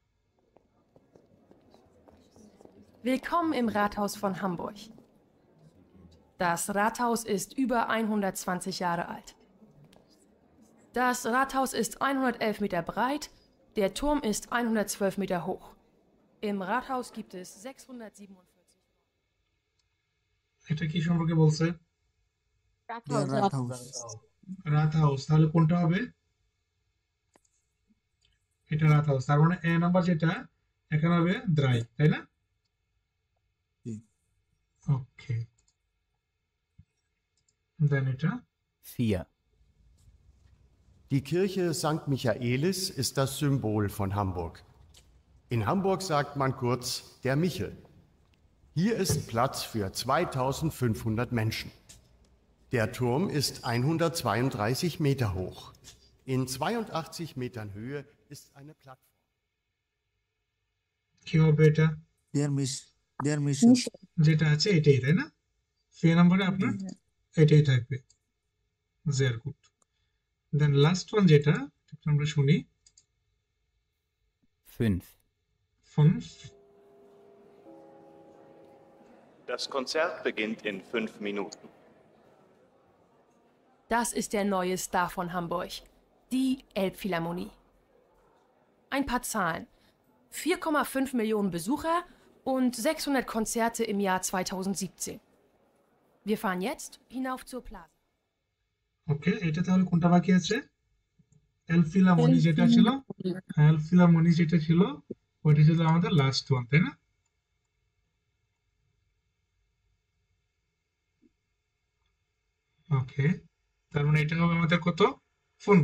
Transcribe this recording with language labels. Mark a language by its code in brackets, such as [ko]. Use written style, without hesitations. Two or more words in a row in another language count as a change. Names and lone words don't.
[de] Willkommen im Rathaus von Hamburg. Das Rathaus ist über 120 Jahre alt. Das Rathaus ist 111 Meter breit, der Turm ist 112 Meter hoch. Im Rathaus gibt es 647. [bn] এটা কি সম্পর্কে বলছে? [de] Der Rathaus. [bn] রাত হাউস। তাহলে কোনটা হবে? এটা রাত হাউস। তার মানে এ নাম্বার যেটা এখানে হবে দ্রাই, তাই না? জি। ওকে, দেন এটা 4. [de] Die Kirche St. Michaelis ist das Symbol von Hamburg. In Hamburg sagt man kurz der Michel. Hier ist Platz für 2500 Menschen. Der Turm ist 132 Meter hoch. In 82 Metern Höhe ist eine Plattform. [bn] কি হবে এটা? [de] Der Michel. [bn] যেটা আছে এটাই, তাই না? ফে নম্বরে আপনার এটাই থাকবে। [en] very good. [bn] দেন [en] last one [bn] যেটা আমরা শুনি 5. 5। [de] Das Konzert beginnt in 5 Minuten. Das ist der neue Star von Hamburg, die Elbphilharmonie. Ein paar Zahlen. 4,5 Millionen Besucher und 600 Konzerte im Jahr 2017. Wir fahren jetzt hinauf zur Plaza. [bn] ওকে, এটা তাহলে কোনটা বাকি আছে? এলফিলারমনি যেটা ছিল, এলফিলারমনি যেটা ছিল ওইটা ছিল আমাদের [en] last one, [bn] তাই না? ওকে, তার মানে এটা হবে আমাদের কত? ফুনফ।